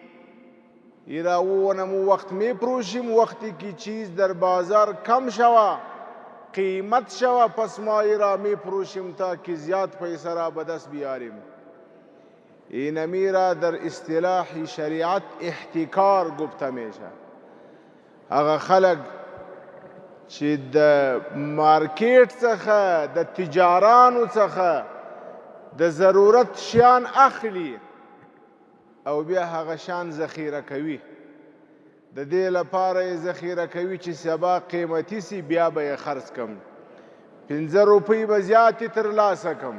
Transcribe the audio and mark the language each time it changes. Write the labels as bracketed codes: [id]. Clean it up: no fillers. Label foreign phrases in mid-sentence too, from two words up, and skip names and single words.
[fa] ایرا اونمو وقت میپروشیم، وقتی که چیز در بازار کم شوه، قیمت شوه، پس ما ایرا میپروشیم تا که زیاد پیسه را به دست بیاریم. اینمی را در اصطلاح شریعت احتکار گفته میشه. [ps] هغه خلق چې د مارکیټ څخه د تجارانو څخه د ضرورت شیان اخلي او بیا هغه شیان ذخیره کوي، د دې لپاره یې ذخیره کوي چې سبا قیمتي سي، بیا به یې خرڅ کم، 5 روپۍ به زیاتې ترلاسه کم.